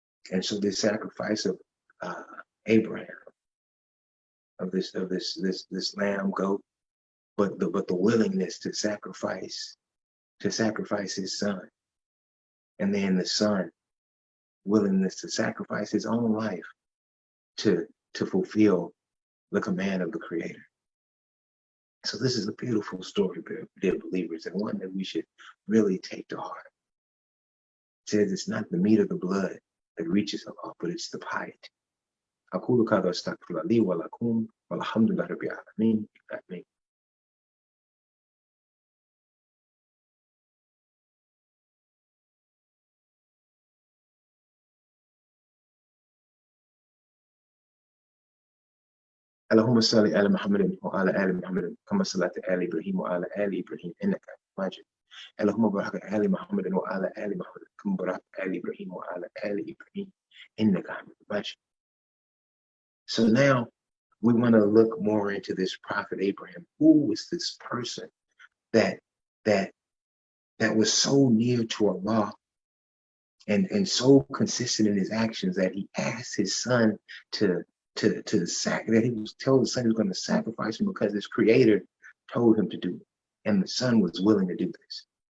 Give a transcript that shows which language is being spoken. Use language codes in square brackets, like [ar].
[en] And so this sacrifice of Abraham, of this lamb, goat, but the willingness to sacrifice his son, and then the son willingness to sacrifice his own life to fulfill the command of the Creator. So this is a beautiful story, dear believers, and one that we should really take to heart. It says it's not the meat of the blood that reaches Allah, but it's the piety. [ar] أقول كذا أستغفر لي ولكم والحمد لله رب العالمين. آمين. اللهم صل على محمد وعلى آل محمد كما صليت على إبراهيم وعلى آل إبراهيم إنك حميد مجيد. اللهم بارك على محمد وعلى آل محمد كما باركت على إبراهيم وعلى آل إبراهيم إنك حميد مجيد. [en] So now we want to look more into this prophet Abraham. Who was this person that was so near to Allah and so consistent in his actions that he asked his son that he was told his son he was going to sacrifice him because his Creator told him to do it, and the son was willing to do this.